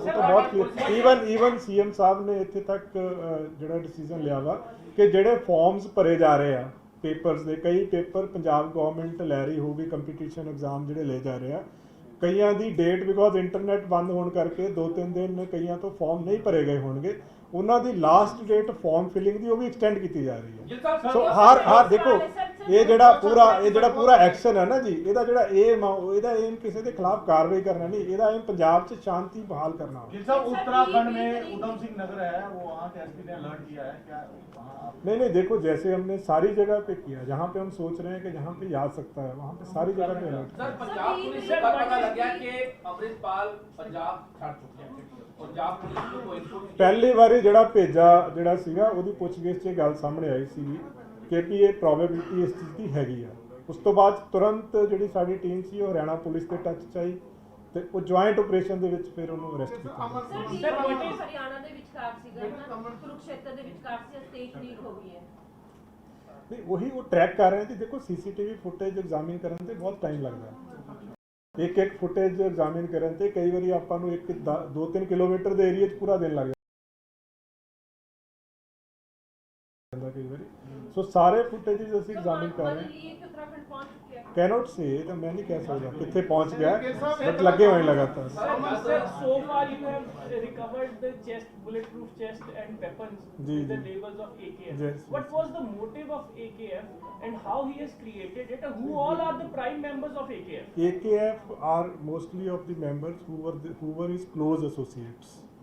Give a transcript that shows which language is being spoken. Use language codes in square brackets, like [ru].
[pa] ਉਹ ਤਾਂ ਬਹੁਤ ਕਲੀਅਰ, ਈਵਨ ਸੀਐਮ ਸਾਹਿਬ ਨੇ ਇੱਥੇ ਤੱਕ ਜਿਹੜਾ ਡਿਸੀਜਨ ਲਿਆ ਵਾ ਕਿ ਜਿਹੜੇ ਫਾਰਮਸ ਭਰੇ ਜਾ ਰਹੇ ਆ ਪੇਪਰਸ ਦੇ, ਕਈ ਪੇਪਰ ਪੰਜਾਬ ਗਵਰਨਮੈਂਟ ਲੈ ਰਹੀ ਹੋਊਗੀ, ਕੰਪੀਟੀਸ਼ਨ ਐਗਜ਼ਾਮ ਜਿਹੜੇ ਲੈ ਜਾ ਰਹੇ ਆ, ਕਈਆਂ ਦੀ ਡੇਟ ਬਿਕੋਜ਼ ਇੰਟਰਨੈਟ ਬੰਦ ਹੋਣ ਕਰਕੇ 2-3 ਦਿਨ ਕਈਆਂ ਤੋਂ ਫਾਰਮ ਨਹੀਂ ਭਰੇ ਗਏ ਹੋਣਗੇ, ਉਹਨਾਂ ਦੀ ਲਾਸਟ ਡੇਟ ਫਾਰਮ ਫਿਲਿੰਗ ਦੀ ਉਹ ਵੀ ਐਕਸਟੈਂਡ ਕੀਤੀ ਜਾ ਰਹੀ ਹੈ। ਸੋ ਹਰ ਦੇਖੋ ਇਹ ਜਿਹੜਾ ਪੂਰਾ ਐਕਸ਼ਨ ਹੈ ਨਾ ਜੀ, ਇਹਦਾ ਜਿਹੜਾ ਏਮ ਆ ਇਹਦਾ ਏਮ ਕਿਸੇ ਦੇ ਖਿਲਾਫ ਕਾਰਵਾਈ ਕਰਨਾ [hi] नहीं, [pa] ਇਹਦਾ ਏਮ ਪੰਜਾਬ 'ਚ [hi] शांति बहाल करना। उत्तराखंड में उधम सिंह नगर है, वो वहाँ के एसपी ने अलर्ट किया है क्या? नहीं देखो जैसे हमने सारी जगह पे किया, जहाँ पे हम सोच रहे हैं कि जहाँ पे आ सकता है वहाँ पे सारी जगह पे अलर्ट। सर पंजाब पुलिस को पता लग गया कि अमृतपाल पंजाब छड़ चुके हैं, पंजाब पुलिस को कोई इनपुट [pa] ਪਹਿਲੀ ਵਾਰੀ ਜਿਹੜਾ ਭੇਜਾ ਜਿਹੜਾ ਸੀਗਾ ਉਹਦੀ ਪੁੱਛਗਿੱਛ 'ਚ ਗੱਲ ਸਾਹਮਣੇ ਆਈ ਸੀ ਕਿ ਵੀ ਇਹ ਪ੍ਰੋਬੇਬਿਲਿਟੀ ਇਸ ਚੀਜ਼ ਦੀ ਹੈਗੀ ਆ ਉਸ ਤੋਂ ਬਾਅਦ ਤੁਰੰਤ ਜਿਹੜੀ ਸਾਡੀ ਟੀਮ ਸੀ ਉਹ ਹਰਿਆਣਾ ਪੁਲਿਸ ਦੇ ਟੱਚ 'ਚ ਆਈ ਤੇ ਉਹ ਜੁਆਇੰਟ ਆਪਰੇਸ਼ਨ ਦੇ ਵਿੱਚ ਫਿਰ ਉਹਨੂੰ ਅਰੈਸਟ ਕੀਤਾ ਗਿਆ। सर हरियाणा ਦੇ ਵਿਚਕਾਰ ਸੀਗਾ ਨਾ ਕੁਰੂਕਸ਼ੇਤਰ ਦੇ ਵਿਚਕਾਰ ਸੀ ਸਟੇਜ ਲੀਕ ਹੋ ਗਈ ਹੈ ਨਹੀਂ ਉਹੀ ਉਹ ਟਰੈਕ ਕਰ ਰਹੇ ਸੀ। ਦੇਖੋ ਸੀਸੀਟੀਵੀ ਫੁਟੇਜ ਐਗਜ਼ਾਮਿਨ ਕਰਨ ਤੇ ਬਹੁਤ ਟਾਈਮ ਲੱਗਦਾ ਹੈ। ਇੱਕ ਫੁਟੇਜ ਐਗਜ਼ਾਮਿਨ ਕਰਨ ਤੇ ਕਈ ਵਾਰੀ ਆਪਾਂ ਨੂੰ 2-3 ਕਿਲੋਮੀਟਰ ਦੇ ਏਰੀਆ 'ਚ ਪੂਰਾ ਦਿਨ ਲੱਗ ਜਾਂਦਾ ਕਈ ਵਾਰੀ। ਸੋ ਸਾਰੇ ਫੁਟੇजेस ਅਸੀਂ ਐਗਜ਼ਾਮਿਨ ਕਰ ਰਹੇ ਹਾਂ। ਲੀਕ ਉੱਤਰਾਖੰਡ ਪਹੁੰਚ ਚੁੱਕਿਆ ਹੈ ਕੈਨੋਟ ਸੇ ਤਾਂ ਮੈਂ ਨਹੀਂ ਕਹਿ ਸਕਦਾ ਕਿੱਥੇ ਪਹੁੰਚ ਗਿਆ ਬਟ ਲੱਗੇ ਹੋਏ ਲਗਾਤਾਰ। [en] Sir, so far you have recovered the chest, bulletproof chest and weapons Ji, with the ji. labels of AKF. Yes, What was the motive of AKF and how he has created it? And who all are the prime members of AKF? AKF are mostly of the members who were his close associates.